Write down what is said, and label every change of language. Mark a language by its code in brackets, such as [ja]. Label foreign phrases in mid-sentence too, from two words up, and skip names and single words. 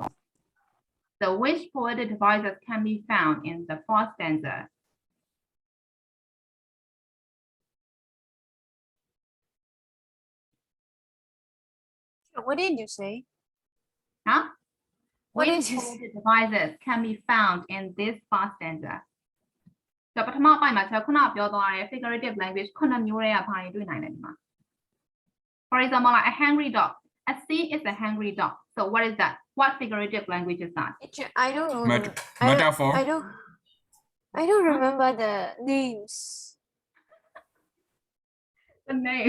[en] So which poetic devices can be found in the first stanza? What did you say? Huh? What Which did you poetic devices can be found in this first stanza? [my] 就ပထမပိုင်းမှာကျွန်တော်ခုနပြောသွားတဲ့ [en] figurative language [my] ခုနှစ်မျိုးတွေကဘာတွေတွေ့နိုင်လဲဒီမှာ [en] For example, like a hungry dog. A sea is a hungry dog. So what is that? What figurative language is that? I don't know. Metaphor. I don't remember the names. The name.